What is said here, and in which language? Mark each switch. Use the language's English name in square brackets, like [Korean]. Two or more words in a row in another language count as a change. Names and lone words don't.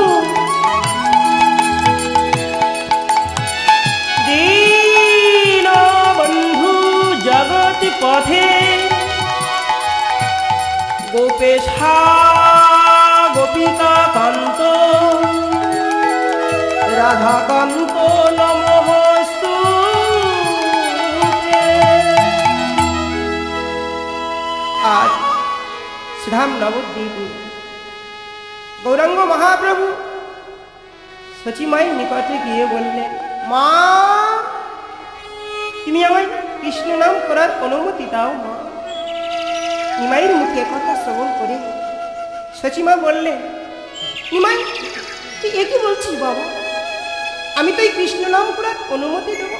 [Sanskrit] पथे गोपेशा गोपिका कांत राधा कांत नमोस्तु [Bangla] আজ শ্রীধাম নবদ্বীপ গৌরাঙ্গ মহাপ্রভু শচীমাই নিকটে গিয়ে বললেন মা তুমি আমায় কৃষ্ণ নাম করার অনুমতি দাও মা। নিমাইয়ের মুখে কথা শ্রবণ করে সচিমা বললেন নিমাই তুই এ কি বলছিস বাবা, আমি তো এই কৃষ্ণ নাম করার অনুমতি দেব?